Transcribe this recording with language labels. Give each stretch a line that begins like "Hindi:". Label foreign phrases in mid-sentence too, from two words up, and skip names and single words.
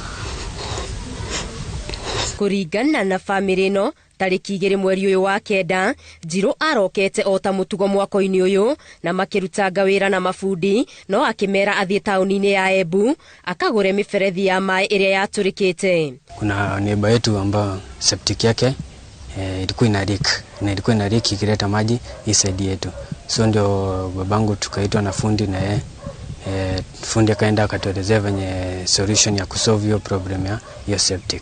Kikuyu: Kũringana na famĩlĩ ĩno, tarĩki 2 mweri ũyũ wa kenda, Njiru arokete o ta mũtugo mwaka-inĩ ũyũ na makĩrutanga wĩra na mabundi, no akĩmera athiĩ taũni-inĩ ya Embu akagũre miberethi ya maĩ ĩrĩa yatũrĩkĩte.
Swahili: Kuna neighbor yetu ambao septic yake ilikuwa ina leak ikileta maji hii side yetu. So ndio babangu tukaitwa na fundi na yeye fundi akaenda akatuelezea venye solution ya kusolve hiyo problem ya hiyo septic.